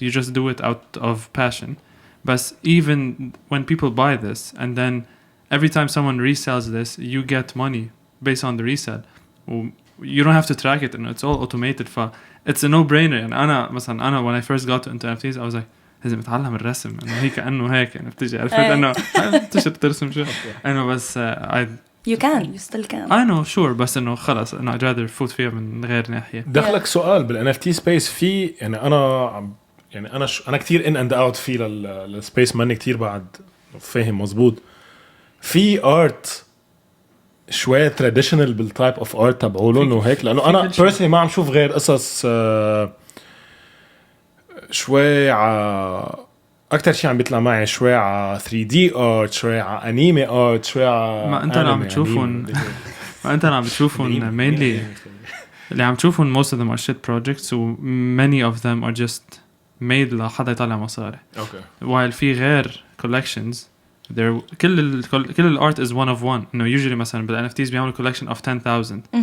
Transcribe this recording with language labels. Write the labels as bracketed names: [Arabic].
[English] You just do it out of passion. But even when people buy this and then every time someone resells this, you get money based on the resale. You don't have to track it and it's all automated. It's a no-brainer. And أنا when I first got into NFTs, I was like, [Arabic] لازم أتعلم الرسم. إنه هي كأنه هيك يعني بتيجي عرفت إنه تشتري ترسم شو. إنه بس [English] You still can. I know, sure, [Arabic] بس إنه خلاص إنه [English] I'd rather [Arabic] فوت فيها من غير ناحية. دخلك سؤال بالNFT space في يعني أنا كتير [English] in and out [Arabic] في للسبيس ماني كتير بعد فاهم مزبوط. في art شوية traditional بالtype of art تبعولن وهيك لأنه أنا personally ما عم شوف غير قصص شوي أكتر شيء عم بيطلع معي شوي على 3D art شوي على anime art شوي على ما أنت عم بتشوفون [English] mainly [Arabic] اللي عم تشوفون [English] most of them are shit projects و many of them are just made [Arabic] لحدا يطلع مصاري. [English] Okay. while في غير collections كل ال art is one of one. [Arabic] إنه usually مثلا بال NFTs بيعملوا [English] collection of 10,000.